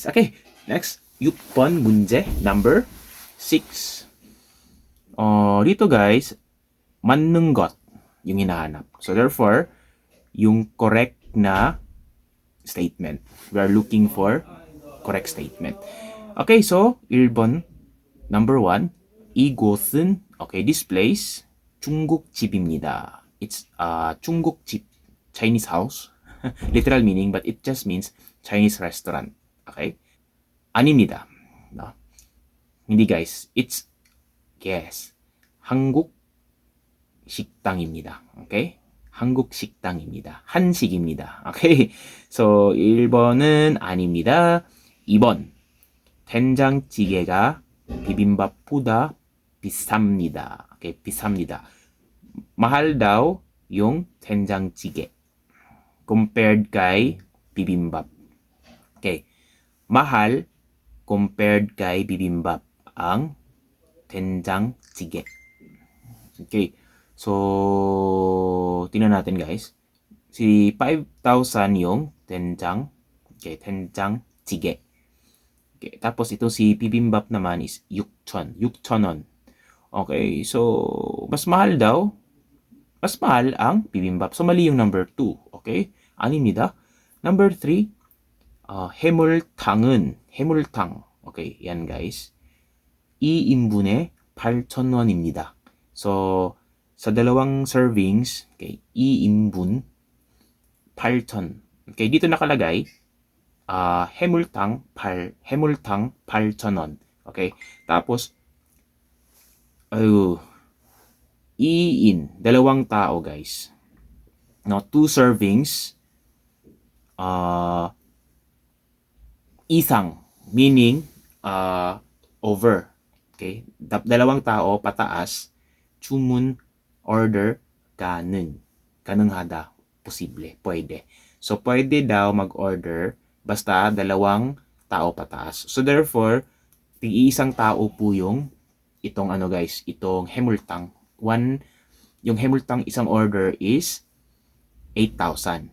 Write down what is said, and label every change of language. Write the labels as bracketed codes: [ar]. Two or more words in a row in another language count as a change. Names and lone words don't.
[en] Okay, next. [ko] 6번 문제 [en] number 6. [tl] Dito, guys, [ko] 맞는 것 [tl] yung hinahanap. [en] So, therefore, [tl] yung correct na statement. [en] We are looking for correct statement. Okay, so, 1번, number 1. [ko] 이곳은, okay, [en] this place, [ko] 중국집입니다. [en] It's 중국집, Chinese house. Literal meaning, but it just means Chinese restaurant. Okay? 아닙니다. No? hindi, guys. It's, yes, [ko] 한국 식당입니다. Okay? 한국 식당입니다. 한식입니다. Okay? So, 1번은 아닙니다. 2번. 된장찌개가 비빔밥보다 비쌉니다. Okay? 비쌉니다. [tl] mahal daw yung 된장찌개 compared kay bibimbap. Okay. Mahal compared kay bibimbap ang 된장찌개. Okay. So, tingnan natin, guys. Si 5,000 yung 된장. Okay, 된장찌개. Okay. Tapos ito si bibimbap naman is 6,000원. Okay. So, mas mahal daw. Mas mahal ang bibimbap. So, mali yung number 2. [ko] Okay? 아닙니다. [en] Number 3, [ko] 해물탕은, 해물탕. [tl] Okay, yan, guys. [ko] 2인분에 8,000원입니다. [tl] So, sa dalawang servings, okay, 2인분, 8,000. Okay, dito nakalagay, [ko] 해물탕 8,000원. [tl] Okay, tapos, ayo, 2in, dalawang tao guys. [en] No, 2 servings, isang, meaning, over. [tl] Okay? Dalawang tao pataas, [ko] 주문, order, 가능하다, [tl] posible, pwede. So, pwede daw mag-order basta dalawang tao pataas. So, therefore, tig-iisang tao po yung itong ano guys, itong 해물탕. Yung 해물탕 isang order is 8,000.